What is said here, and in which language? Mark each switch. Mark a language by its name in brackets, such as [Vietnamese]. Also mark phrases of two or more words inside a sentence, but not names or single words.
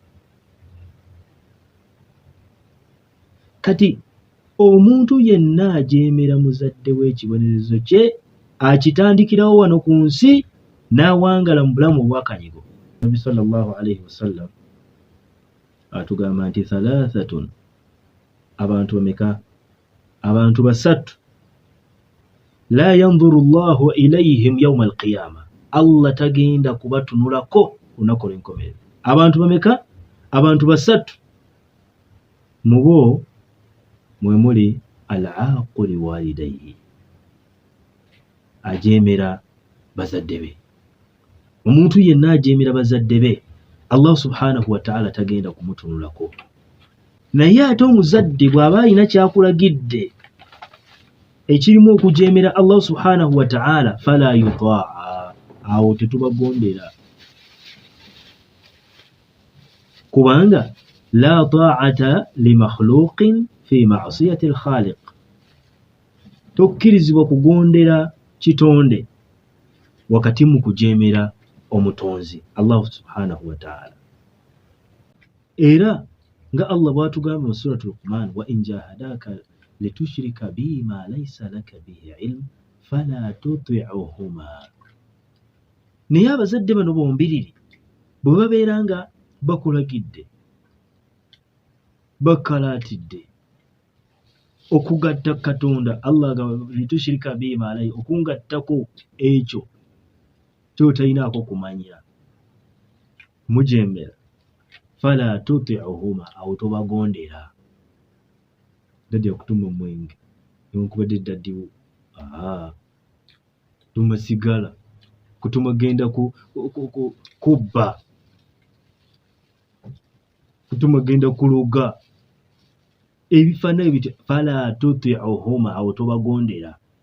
[Ganda] Kati omuntu yenna ajeemera muzadde we, ekibonerezo kye akitandikirawo wano ku nsi n'awangala mu bulamu obwakanyigo. Nabi [Arabic] صلى الله عليه وسلم [Ganda] atugamba nti thalathatun, abantu bameka? Abantu basatu, [Arabic] لا ينظر الله إليهم يوم القيامة, [Ganda] Allah tagenda kubatunulako ku lunaku olw'enkomerero. Abantu bameka? Abantu basatu. Mu bo mwe muli [Arabic] العاق لوالديه, [Ganda] ajeemera bazadde be. Omuntu yenna ajeemera bazadde be, Allah [Arabic] سبحانه وتعالى [Ganda] tagenda kumutunulako. Naye ate omuzadde bw'aba alina kyakulagidde ekirimu okujeemera Allah [Arabic] سبحانه وتعالى, فلا يطاع, [Ganda] awo tetubagondera, kubanga [Arabic] لا طاعة لمخلوق في معصية الخالق, [Ganda] tokkirizibwa kugondera kitonde wakati mu kujeemera omutonzi Allah [Arabic] سبحانه وتعالى. [Ganda] Era nga Allah bw'atugamba mu suratu Luqman, [Arabic] وإن جاهداك لتشرك بي ما ليس لك به علم فلا تطعهما. [Ganda] Naye abazadde bano bombiriri bwe babeera nga bakulagidde, bakalaatidde okugatta Katonda, [Arabic] الله لتشرك بي ما ليس, [Ganda] okungattako ekyo ky'otalinaako kumanya, mujeemera, [Arabic] فلا تطعهما, [Ganda] awo tobagondera. Daddy akutuma omwenge newankubadde daddiwo, kutuma sigala, kutuma genda kubba, kutuma genda kuloga, ebifaananyi bityo, [Arabic] فلا تطعهما, [Ganda] awo tobagondera.